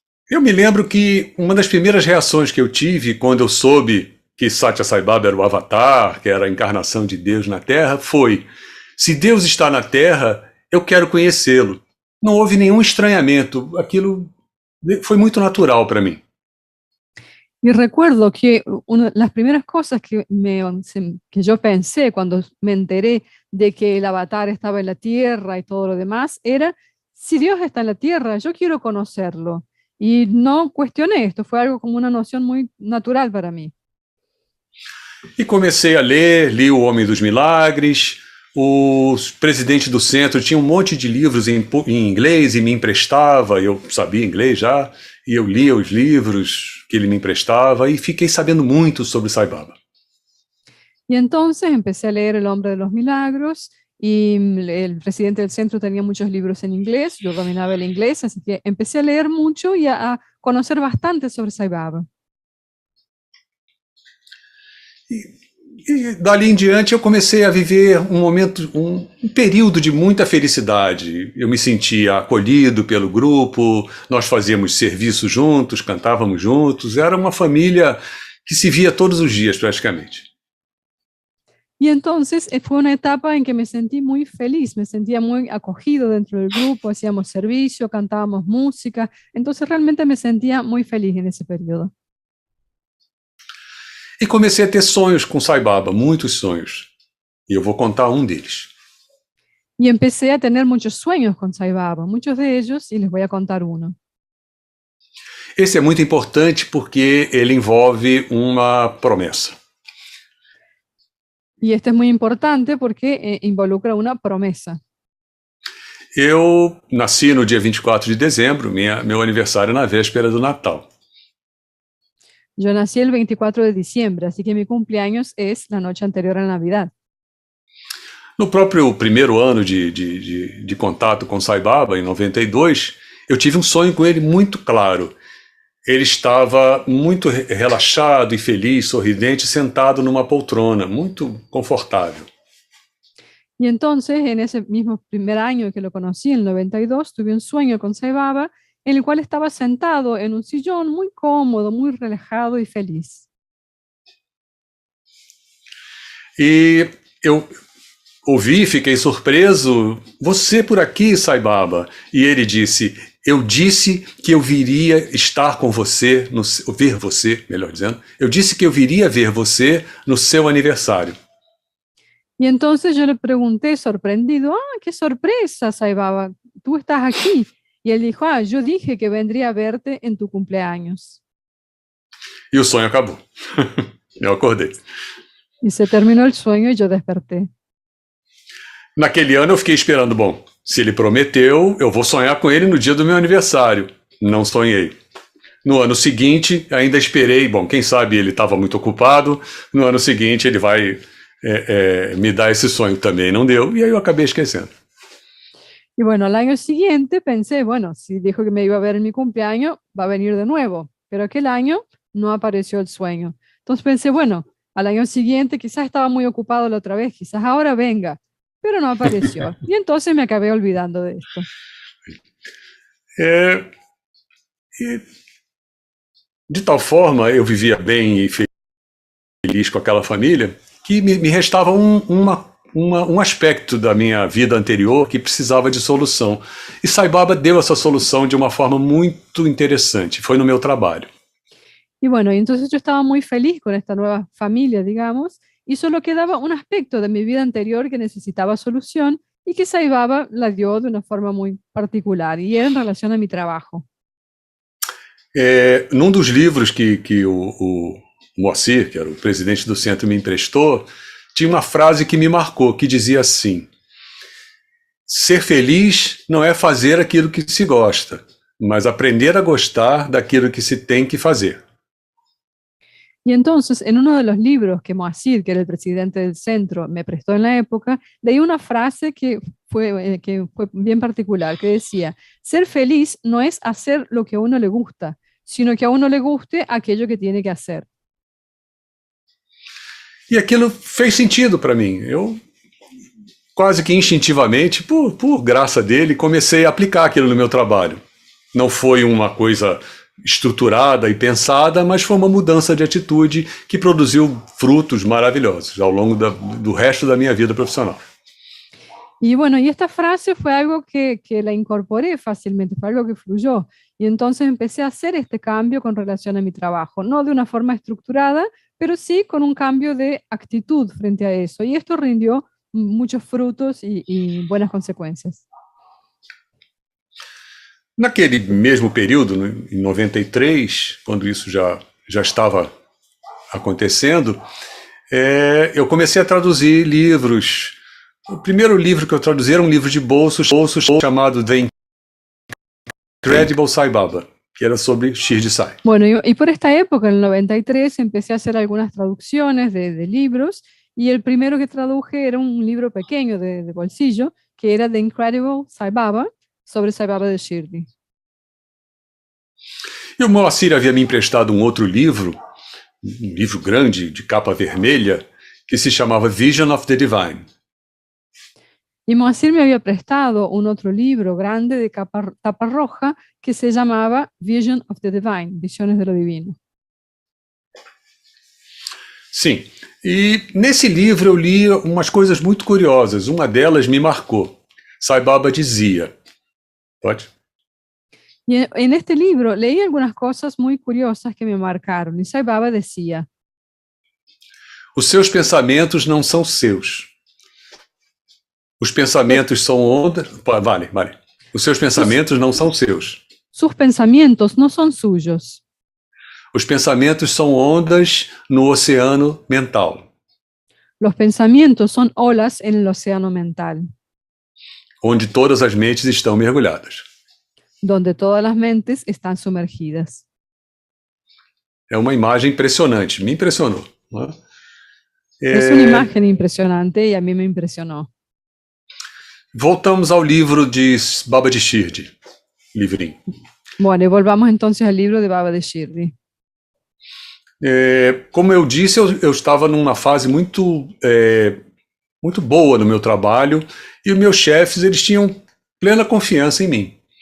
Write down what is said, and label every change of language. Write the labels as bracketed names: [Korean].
[Portuguese] Eu me lembro que uma das primeiras reações que eu tive quando eu soube que Satya Sai Baba era o Avatar, que era a encarnação de Deus na Terra, foi: se Deus está na Terra, eu quero conhecê-lo. Não houve nenhum estranhamento, aquilo foi muito natural para mim. [Spanish] Y recuerdo que una de las primeras cosas que yo pensé cuando me enteré de que el avatar estaba en la tierra y todo lo demás era, si Dios está en la tierra, yo quiero conocerlo. Y no cuestioné esto, fue algo como una noción muy natural para mí. [Portuguese] E comecei a ler, li O Homem dos Milagres, o presidente do centro tinha um monte de livros em inglês e me emprestava, eu sabia inglês já, e eu lia os livros que ele me emprestava e fiquei sabendo muito sobre Sai Baba. [Spanish] Y entonces empecé a leer El Hombre de los Milagros y el presidente del centro tenía muchos libros en inglés, yo dominaba el inglés, así que empecé a leer mucho y a conocer bastante sobre Sai Baba. [Portuguese] E dali em diante eu comecei a viver um período de muita felicidade. Eu me sentia acolhido pelo grupo, nós fazíamos serviço juntos, cantávamos juntos, era uma família que se via todos os dias praticamente. [Spanish] Y entonces fue una etapa en que me sentí muy feliz, me sentía muy acogido dentro del grupo, hacíamos servicio, cantábamos música, entonces realmente me sentía muy feliz en ese periodo. [Portuguese] E comecei a ter sonhos com Sai Baba, muitos sonhos. E eu vou contar um deles. [Spanish] Y empecé a tener muchos sueños con Sai Baba, muchos de ellos, y les voy a contar uno. [Portuguese] Esse é muito importante porque ele envolve uma promessa. [Spanish] Y este es muy importante porque involucra una promesa. [Portuguese] Eu nasci no dia 24 de dezembro, meu aniversário na véspera do Natal. [Spanish] Yo nací el 24 de diciembre, así que mi cumpleaños es la noche anterior a Navidad. [Portuguese] No próprio primeiro ano de contato com Sai Baba, em 92, eu tive um sonho com ele muito claro. Ele estava muito relaxado e feliz, sorridente, sentado numa poltrona, muito confortável. [Spanish] Y entonces, en ese mismo primer año que lo conocí, en el 92, tuve un sueño con Sai Baba, en el cual estaba sentado en un sillón muy cómodo, muy relajado y feliz. [Portuguese] E eu ouvi, fiquei surpreso. Você por aqui, Sai Baba? E ele disse: eu disse que eu viria estar com você, ver você, melhor dizendo. Eu disse que eu viria ver você no seu aniversário. [Spanish] Y entonces yo le pregunté sorprendido, qué sorpresa, Sai Baba, tú estás aquí. Y él dijo, yo dije que vendría a verte en tu cumpleaños. [Portuguese] E o sonho acabou. Eu acordei. [Spanish] Y se terminó el sueño y yo desperté. [Portuguese] Naquele ano eu fiquei esperando, bom, se ele prometeu, eu vou sonhar com ele no dia do meu aniversário. Não sonhei. No ano seguinte, ainda esperei, bom, quem sabe ele estava muito ocupado, no ano seguinte ele vai me dar esse sonho também. Não deu, e aí eu acabei esquecendo. [Spanish] Y bueno, al año siguiente pensé, bueno, si dijo que me iba a ver en mi cumpleaños, va a venir de nuevo. Pero aquel año no apareció el sueño. Entonces pensé, bueno, al año siguiente quizás estaba muy ocupado la otra vez, quizás ahora venga, pero no apareció. Y entonces me acabé olvidando de esto. [Portuguese] De tal forma, eu vivia bem e feliz com aquela família, que me restava um aspecto da minha vida anterior que precisava de solução. E Sai Baba deu essa solução de uma forma muito interessante. Foi no meu trabalho. [Spanish] Y bueno, entonces yo estaba muy feliz con esta nueva familia, digamos, y solo quedaba un aspecto de mi vida anterior que necesitaba solución, y que Sai Baba la dio de una forma muy particular y era en relación a mi trabajo. [Portuguese] Num dos livros que o Moacir, que era o presidente do centro, me emprestou, tinha uma frase que me marcou, que dizia assim: ser feliz não é fazer aquilo que se gosta, mas aprender a gostar daquilo que se tem que fazer. [Spanish] Y entonces, en uno de los libros que Moacir, que era el presidente del centro, me prestó en la época, leí una frase que fue bien particular, que decía: ser feliz no es hacer lo que a uno le gusta, sino que a uno le guste aquello que tiene que hacer. [Portuguese] E aquilo fez sentido para mim. Eu, quase que instintivamente, por graça dele, comecei a aplicar aquilo no meu trabalho. Não foi uma coisa estruturada e pensada, mas foi uma mudança de atitude que produziu frutos maravilhosos ao longo do resto da minha vida profissional. [Spanish] Y bueno, y esta frase fue algo que la incorporé fácilmente, fue algo que fluyó. Y entonces empecé a hacer este cambio con relación a mi trabajo, no de una forma estructurada, pero sí con un cambio de actitud frente a eso. Y esto rindió muchos frutos y buenas consecuencias. [Portuguese] Naquele mesmo período, em 93, quando isso já estava acontecendo, eu comecei a traduzir livros. O primeiro livro que eu traduzi era um livro de bolsos chamado The Incredible Sai Baba, que era sobre Shirdi Sai. [Spanish] Bueno, y por esta época, en el 93, empecé a hacer algunas traducciones de libros, y el primero que traduje era un libro pequeño de bolsillo, que era The Incredible Sai Baba, sobre Sai Baba de Shirdi. [Portuguese] E o Moacir havia me emprestado um outro livro, um livro grande, de capa vermelha, que se chamava Vision of the Divine. [Spanish] Y Moacir me había prestado un otro libro grande de tapa roja que se llamaba Vision of the Divine, Visiones de lo Divino. [Portuguese] Sim, e nesse livro eu li umas coisas muito curiosas. Uma delas me marcou. Sai Baba dizia, pode? [Spanish] Y en este libro leí algunas cosas muy curiosas que me marcaron. Y Sai Baba decía: [Portuguese] os seus pensamentos não são seus. Os pensamentos são ondas... [Spanish] Vale. [Portuguese] Os seus pensamentos não são seus. [Spanish] sus pensamientos no son suyos. [Portuguese] Os pensamentos são ondas no oceano mental, [Spanish] Los pensamientos son olas en el océano mental, [Portuguese] onde todas as mentes estão mergulhadas. [Spanish] donde todas las mentes están sumergidas. [Portuguese] É uma imagem impressionante, me impressionou. Não é? [Spanish] Es una imagen impresionante y a mí me impresionó. [Portuguese] Voltamos ao livro de Baba de Shirdi, livrinho. [Spanish] Bueno, y volvamos entonces al libro de Baba de Shirdi. [Portuguese] Como eu disse, eu estava numa fase muito boa no meu trabalho e os meus chefes eles tinham plena confiança em mim.